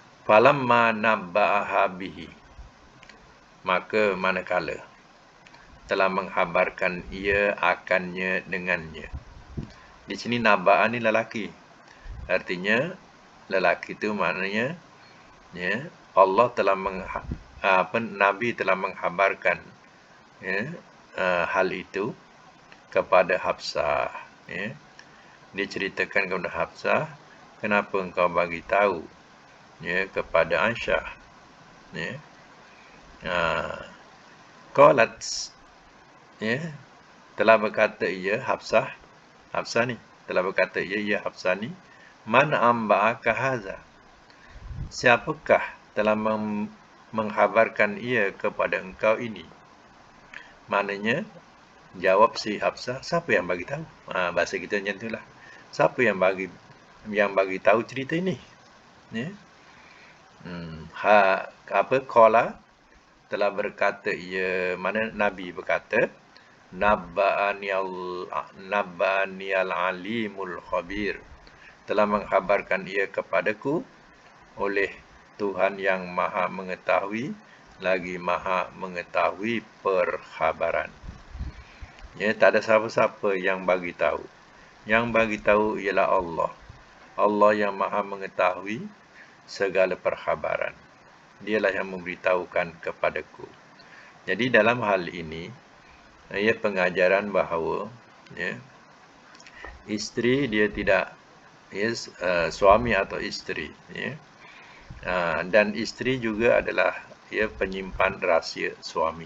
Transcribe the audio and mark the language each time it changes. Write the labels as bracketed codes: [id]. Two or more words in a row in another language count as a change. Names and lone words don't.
[ar] فلما نبأها به, [ms] maka manakala telah menghabarkan ia akannya dengannya. Di sini nabba'a ni lelaki. Artinya lelaki itu maknanya ya, Allah telah Nabi telah menghabarkan ya, hal itu kepada Hafsah. Ya. Diceritakan kepada Hafsah, kenapa engkau bagi tahu ya, kepada Aisyah. Ya. Qalat, ya, telah berkata ia Hafsah ni telah berkata ia Hafsah ni, [ar] من أنبأك هذا, [ms] siapakah telah menghabarkan ia kepada engkau ini? Maknanya jawab si Hafsah, siapa yang bagi tahu? Bahasa kita macam itulah. Siapa yang bagi tahu cerita ini? Ya. Qala, telah berkata ia, mana Nabi berkata, [ar] نبأني العليم الخبير, [ms] telah menghabarkan ia kepadaku oleh Tuhan yang maha mengetahui lagi maha mengetahui perkhabaran. Ya, tak ada siapa-siapa yang bagi tahu. Yang bagi tahu ialah Allah. Allah yang maha mengetahui segala perkhabaran. Dialah yang memberitahukan kepadaku. Jadi dalam hal ini, ia pengajaran bahawa ya, isteri dia tidak suami atau isteri, ya, dan isteri juga adalah ya, penyimpan rahsia suami.